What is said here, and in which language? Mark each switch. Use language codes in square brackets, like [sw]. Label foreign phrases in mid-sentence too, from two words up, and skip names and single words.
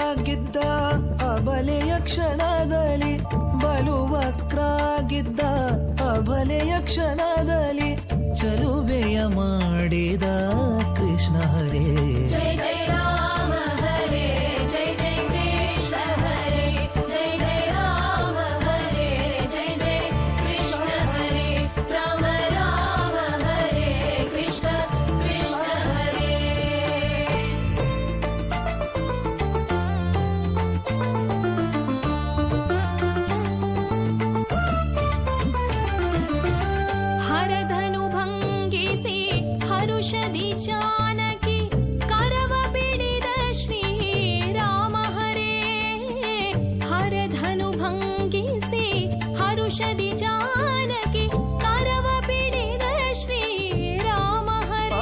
[kn] ವಕ್ರಾಗಿದ್ದ ಅಬಲೆಯ ಕ್ಷಣದಲ್ಲಿ ಬಲುವಕ್ರಾಗಿದ್ದ ಅಬಲೆಯ ಕ್ಷಣದಲ್ಲಿ ಚಲುವೆಯ ಮಾಡಿದ ಕೃಷ್ಣ ಹರೇ [sa] ಜಯ ಜಯ ರಾಮ ಹರೇ ಜಯ ಜಯ ಕೃಷ್ಣ ಹರೇ ಜಯ ಜಯ ರಾಮ ಹರೇ ಜಯ ಜಯ ಕೃಷ್ಣ ಹರೇ ರಾಮ ರಾಮ ಹರೇ ಕೃಷ್ಣ ಕೃಷ್ಣ ಹರೇ [kn] ಹರಧನು ಭಂಗಿಸಿ ಹರುಷದಿ ಜಾನಕಿ ಕರವ ಬಿಡಿದ ಶ್ರೀ ರಾಮ ಹರೇ ಹರಧನು ಭಂಗಿಸಿ ಹರುಷದಿ ಜಾನಕಿ ಕರವ ಬಿಡಿದ ಶ್ರೀ ರಾಮ ಹರೇ